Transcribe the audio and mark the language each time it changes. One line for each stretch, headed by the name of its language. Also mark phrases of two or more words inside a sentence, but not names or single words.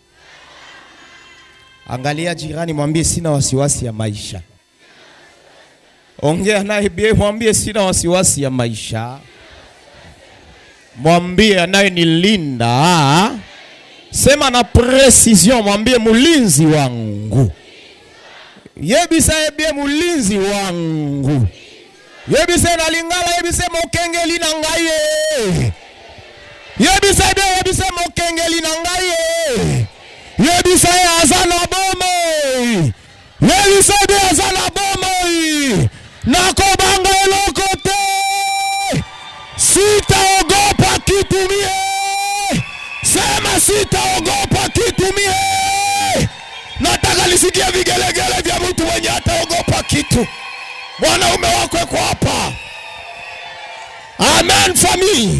Swahili: Angalia jirani, mwambie sina wasiwasi ya maisha. Ongea naye bie, mwambie sina wasiwasi ya maisha. Mwambie anayenilinda. Sema na precision, mwambie mulinzi wangu.
Lingala: Yebisa ebie mulinzi wangu. Yebisa na lingala, yebisa mokengeli na ngaye. Yebisa mokengeli na ngaye. Yebisa azana bomo. Yebisa azana bomo. Nakobanga eloko te.
Swahili: Sitaogopa kitu mie. Sema sitaogopa kitu mie. Nataka nisikie vigelegele vya mtu mwenye hataogopa kitu. Mwanaume wako yuko hapa.
English: Amen family.